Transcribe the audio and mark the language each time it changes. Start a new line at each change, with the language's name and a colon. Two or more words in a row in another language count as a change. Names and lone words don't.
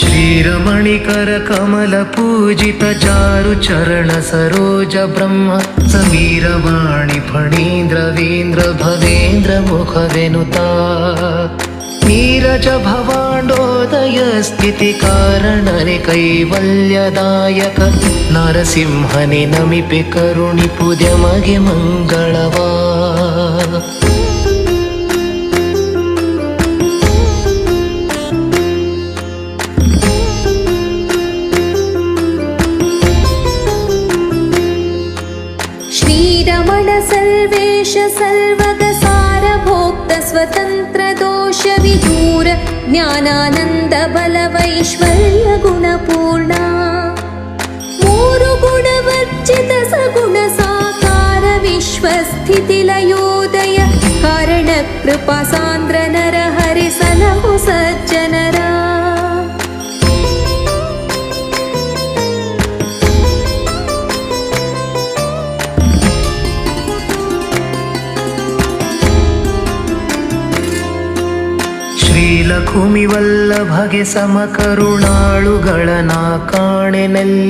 Kannada: ಶ್ರೀರಮಣಿಕರ ಕಮಲ ಪೂಜಿತ ಚಾರು ಚರಣ ಸರೋಜ ಬ್ರಹ್ಮ ಸಮೀರವಾಣಿ ಫಣೀಂದ್ರವೀಂದ್ರ ಭವೇಂದ್ರ ಮುಖವೆನುತಾ ನೀರಜ ಭವಾಂಡೋದಯ ಸ್ಥಿತಿ ಕಾರಣನೆ ಕೈವಲ್ಯದಾಯಕ ನರಸಿಂಹನಿ ನಮಿಪೆ ಕರುಣಿ ಪುದ್ಯಮಗೆ ಮಂಗಳವಾ
Sanskrit: श्रीरमण सर्वेश सर्वग सारभोक्त स्वतंत्र दोष विदूर ज्ञानानंद बलवैश्वर्य गुणपूर्ण मूरु गुणवर्जित सगुण साकार विश्वस्थितिलयोदय कारण कृपा सान्द्र नर हरि
Kannada: ಸಲಹು ಸಜ್ಜನರಾ ಶ್ರೀಲಕುಮಿ ವಲ್ಲಭಗೆ ಸಮಕರುಣಾಳುಗಳನ ಕಾಣೆನಲ್ಲಿ